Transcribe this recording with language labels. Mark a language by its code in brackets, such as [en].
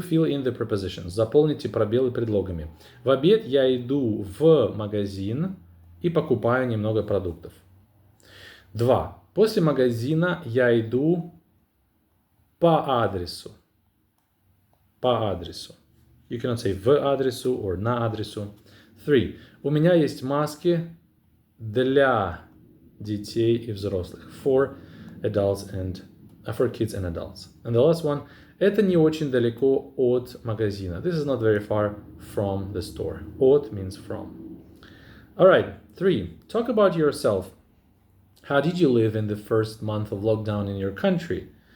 [en] Fill in the prepositions. [ru] Заполните пробелы предлогами. В обед я иду в магазин. и покупаю немного продуктов. 2. После магазина я иду по адресу. По адресу. [en] You cannot say [ru] в адресу [en] or [ru] на адресу. 3. У меня есть маски для детей и взрослых. [en] For kids and adults. And the last one. [ru] Это не очень далеко от магазина. [en] This is not very far from the store. От means from. Alright, 3. Talk about yourself. How did you live in the first month of lockdown in your country?